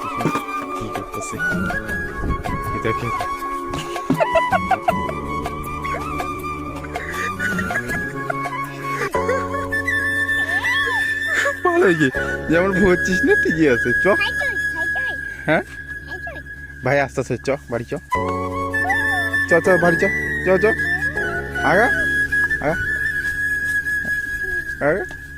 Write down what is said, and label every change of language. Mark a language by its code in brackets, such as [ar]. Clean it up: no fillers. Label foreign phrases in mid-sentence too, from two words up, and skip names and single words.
[bn] কি করতেছে দেখে ভালো হয়েছে, যেমন ভরছিস না ঠিকই আছে। চ হ্যাঁ ভাই, আস্তে আস্তে চ বাড়ি চ চ চ বাড়ি চ চ চ আগা আগা আগা